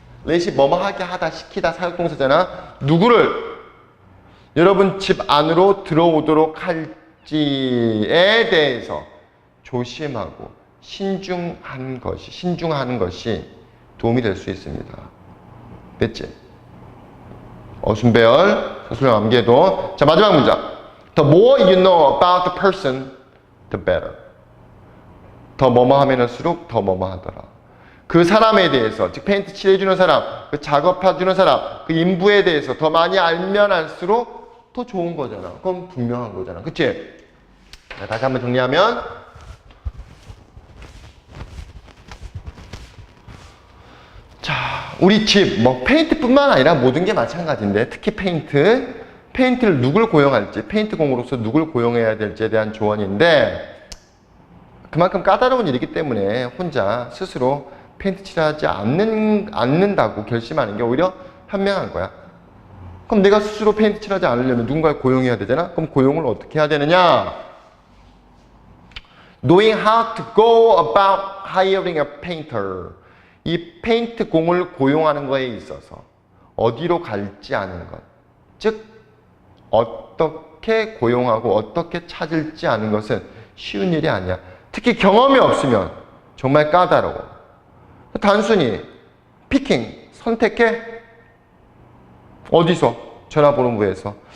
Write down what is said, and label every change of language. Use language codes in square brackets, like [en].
[ko] let이 뭐뭐 하게 하다, 시키다, 사역동사잖아. 누구를 여러분 집 안으로 들어오도록 할지에 대해서 조심하고 신중하는 것이 도움이 될 수 있습니다. 됐지? 어순배열, 서술형 암기해도. 자, 마지막 문장. [en] The more you know about the person, the better. [ko] 더 뭐뭐 하면 할수록 더 뭐뭐 하더라. 그 사람에 대해서, 즉 페인트 칠해주는 사람, 그 작업해주는 사람, 그 인부에 대해서 더 많이 알면 알수록 더 좋은 거잖아. 그건 분명한 거잖아. 그치? 자, 다시 한번 정리하면, 자, 우리 집, 페인트뿐만 아니라 모든 게 마찬가지인데, 특히 페인트를 누굴 고용할지, 페인트 공으로서 누굴 고용해야 될지에 대한 조언인데, 그만큼 까다로운 일이기 때문에 혼자 스스로 페인트 칠하지 않는다고 결심하는 게 오히려 현명한 거야. 그럼 내가 스스로 페인트 칠하지 않으려면 누군가를 고용해야 되잖아? 그럼 고용을 어떻게 해야 되느냐? [en] Knowing how to go about hiring a painter. [ko] 이 페인트 공을 고용하는 거에 있어서 어디로 갈지 아는 것. 즉, 어떻게 고용하고 어떻게 찾을지 아는 것은 쉬운 일이 아니야. 특히 경험이 없으면 정말 까다로워. 단순히 피킹, 선택해? 어디서? 전화번호부에서.